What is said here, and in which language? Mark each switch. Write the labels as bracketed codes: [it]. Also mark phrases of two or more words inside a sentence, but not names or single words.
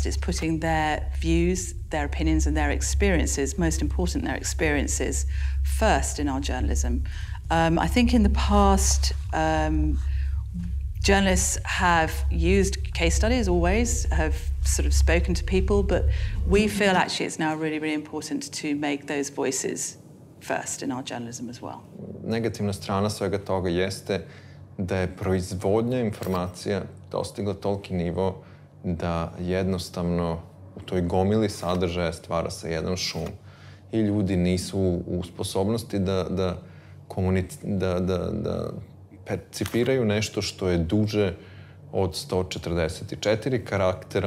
[en] It's putting their views, their opinions and their experiences, most important their experiences, first in our journalism. I think in the past, journalists have used case studies always, have sort of spoken to people, but we feel actually it's now really, really important to make those voices first in our journalism as well. [sr] Negativna strana svega toga jeste da je proizvodnja informacija dostigla toliki nivo da jednostavno u toj gomili sadržaja stvara se jedan šum i ljudi nisu u sposobnosti da percipiraju nešto što je duže od 144 karaktera.